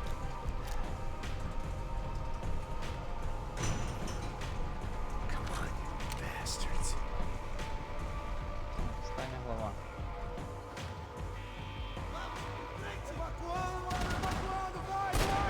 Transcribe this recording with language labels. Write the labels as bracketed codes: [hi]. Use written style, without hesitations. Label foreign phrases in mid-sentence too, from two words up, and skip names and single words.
[en] Come on, you bastards. [uk] Остання глава. [pt] Evacuando, mano! Evacuando! Vai, vai!